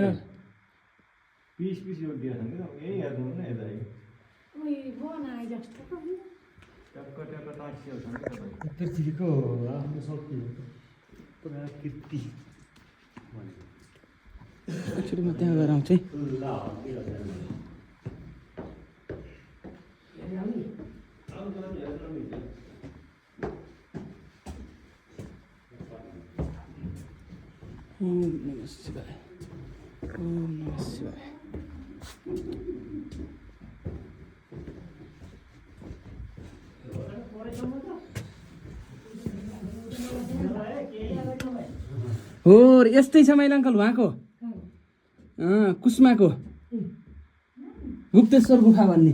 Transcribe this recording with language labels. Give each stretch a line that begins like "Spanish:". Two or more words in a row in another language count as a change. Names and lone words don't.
Nepali: पिस योग्य छ नि यही हेर्नु न यता टक्क टक्क नाक्सियो छ नि तपाईँ पृथ्वीको आफ्नो शक्ति हो प्रकृति एकचोटि म त्यहाँ गएर आउँछु है।
Sanskrit: ओम नमः शिवाय, ओम नमः शिवाय।
Nepali: हो यस्तै छ मैले अङ्कल उहाँको कुस्माको गुप्तेश्वर गुफा भन्ने।